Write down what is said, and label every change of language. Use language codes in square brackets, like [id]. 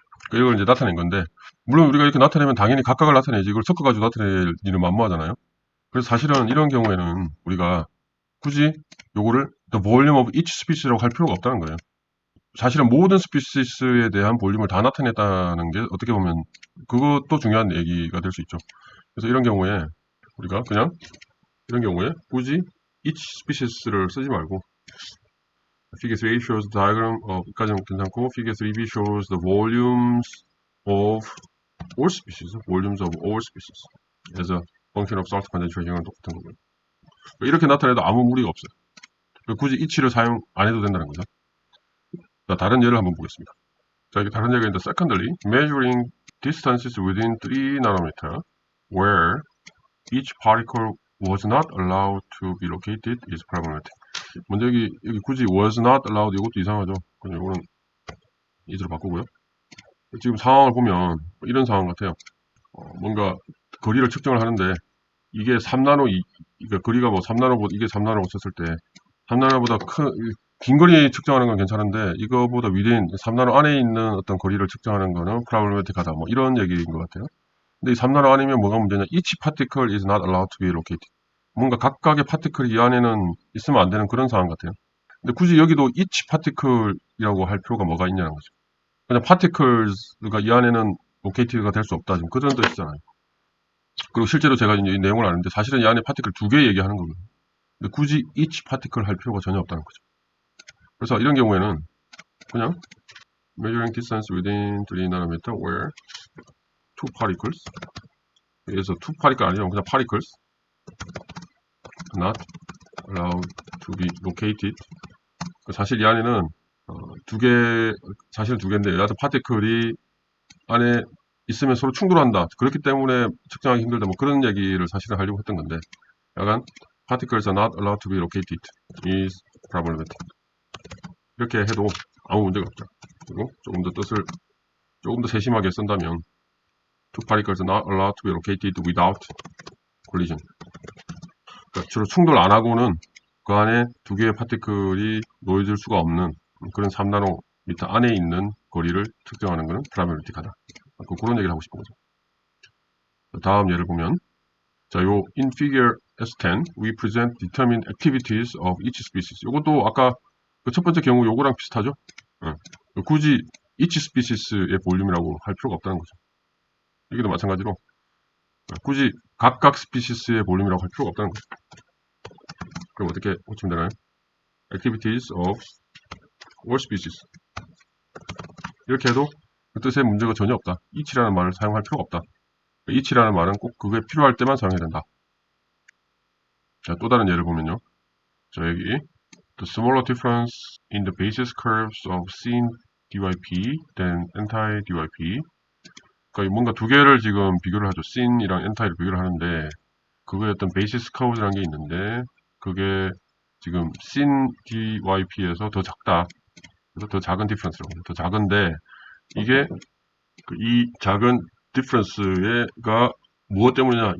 [ko] 그러니까 이걸 이제 나타낸 건데 물론 우리가 이렇게 나타내면 당연히 각각을 나타내지 이걸 섞어가지고 나타낼 일은 만무하잖아요. 그래서 사실은 이런 경우에는 우리가 굳이 요거를 [en] the volume of each species [ko] 라고 할 필요가 없다는 거예요. 사실은 모든 스피시스에 대한 볼륨을 다 나타냈다는 게 어떻게 보면 그것도 중요한 얘기가 될 수 있죠. 그래서 이런 경우에 우리가 그냥 이런 경우에 굳이 [en] each species [ko] 를 쓰지 말고 [en] Figure 3 shows the diagram [ko] 까지는 괜찮고 [en] Figure 3b shows the volumes of all species, volumes of all species as a function of salt concentration [ko] 이랑 똑같은 거고요. 이렇게 나타내도 아무 무리가 없어요. 굳이 each를 사용 안 해도 된다는 거죠. 자, 다른 예를 한번 보겠습니다. 자, 여기 다른 예가 있는데 [en] secondly, measuring distances within 3 nanometer where each particle was not allowed to be located is problematic. [ko] 먼저 여기 굳이 was not allowed 이것도 이상하죠. 그냥 이거는 is로 바꾸고요. 지금 상황을 보면 이런 상황 같아요. 뭔가 거리를 측정을 하는데 이게 3나노, 그러니까 거리가 뭐 3나노보다 이게 3나노고 쳤을 때 3나노보다 긴 거리 측정하는 건 괜찮은데 이거보다 위인 3나노 안에 있는 어떤 거리를 측정하는 거는 problematic하다. 뭐 이런 얘기인 것 같아요. 근데 이 3나노 아니면 뭐가 문제냐? [en] Each particle is not allowed to be located. [ko] 뭔가 각각의 파티클이 이 안에는 있으면 안 되는 그런 상황 같아요. 근데 굳이 여기도 [en] each particle [ko] 이라고 할 필요가 뭐가 있냐는 거죠. 그냥 particles가 이 안에는 located가 될 수 없다. 지금 그런 뜻이잖아요. 그리고 실제로 제가 이제 이 내용을 아는데 사실은 이 안에 파티클 두 개 얘기하는 거거든요. 근데 굳이 [en] each particle [ko] 할 필요가 전혀 없다는 거죠. 그래서 이런 경우에는 그냥 [en] measuring distance within 3 nanometer where two particles [ko] 그래서 [en] two particle [ko] 아니죠. 그냥 [en] particles not allowed to be located [ko] 사실 이 안에는 사실 두 개인데 여하튼 파티클이 안에 있으면 서로 충돌한다. 그렇기 때문에 측정하기 힘들다. 뭐 그런 얘기를 사실은 하려고 했던 건데 약간 [en] particles are not allowed to be located is problematic. [ko] 이렇게 해도 아무 문제가 없죠. 그리고 조금 더 세심하게 쓴다면 [en] two particles are not allowed to be located without collision. [ko] 그러니까 주로 충돌 안 하고는 그 안에 두 개의 파티클이 놓여질 수가 없는 그런 3나노미터 안에 있는 거리를 측정하는 것은 problematic하다. 그런 얘기를 하고 싶은 거죠. 다음 예를 보면 자, 요 [en] in figure S10 we present determined activities of each species. [ko] 요것도 아까 그 첫 번째 경우 요거랑 비슷하죠? 굳이 [en] each species [ko] 의 볼륨이라고 할 필요가 없다는 거죠. 여기도 마찬가지로 굳이 각각 스피시스의 볼륨이라고 할 필요가 없다는 거죠. 그럼 어떻게 고치면 되나요? [en] activities of all species [ko] 이렇게 해도 그 뜻에 문제가 전혀 없다. each라는 말을 사용할 필요가 없다. each라는 말은 꼭 그게 필요할 때만 사용해야 된다. 자, 또 다른 예를 보면요. 자, 여기 [en] the smaller difference in the basis curves of sin DYP than anti-DYP. [ko] 그러니까 뭔가 두 개를 지금 비교를 하죠. sin이랑 anti를 비교를 하는데 그거의 어떤 베이시스 커브라는 게 있는데 그게 지금 sin DYP에서 더 작다. 그래서 더 작은 디퍼런스라고 해요. 더 작은데 이게 이 작은 디퍼런스가 무엇 때문이냐?